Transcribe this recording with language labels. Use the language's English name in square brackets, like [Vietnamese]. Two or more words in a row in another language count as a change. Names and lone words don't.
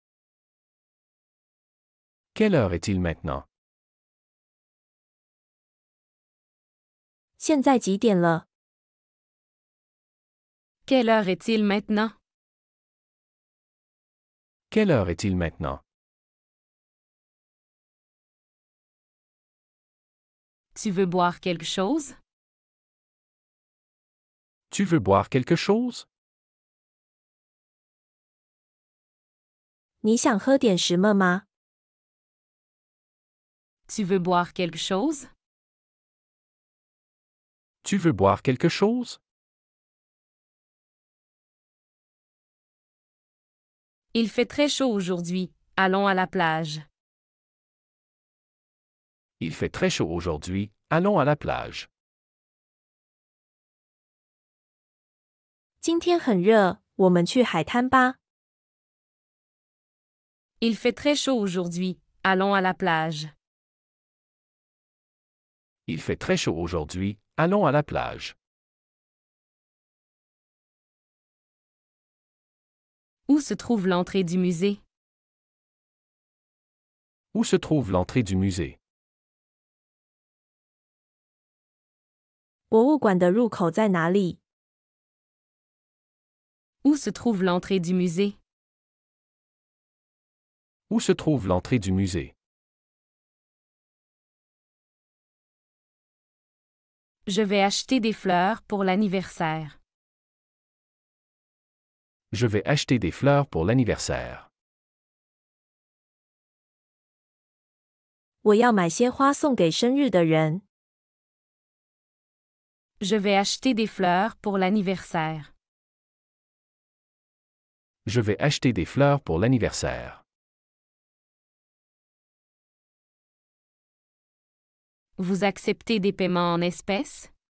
[French] Quelle heure est-il maintenant? [Chinese] 现在几点了？ [French] Quelle heure est-il maintenant? Quelle heure est-il maintenant? Tu veux boire quelque chose? Tu veux boire quelque chose? [Chinese] 你想喝点什么吗？ [French] Tu veux boire quelque chose? Tu veux boire quelque chose? Il fait très chaud aujourd'hui. Allons à la plage. Il fait très chaud aujourd'hui, allons à la plage. [Chinese] 今天很热，我们去海滩吧。 [French] Il fait très chaud aujourd'hui. Allons à la plage. Il fait très chaud aujourd'hui, allons à la plage. Où se trouve l'entrée du musée? Où se trouve l'entrée du musée? [Chinese] 博物馆的入口在哪里？ [French] Où se trouve l'entrée du musée? Où se trouve l'entrée du musée? Je vais acheter des fleurs pour l'anniversaire. Je vais acheter des fleurs pour l'anniversaire. [Chinese] 我要买些花送给生日的人。 [French] Je vais acheter des fleurs pour l'anniversaire. Je vais acheter des fleurs pour l'anniversaire. Vous acceptez des paiements en espèces?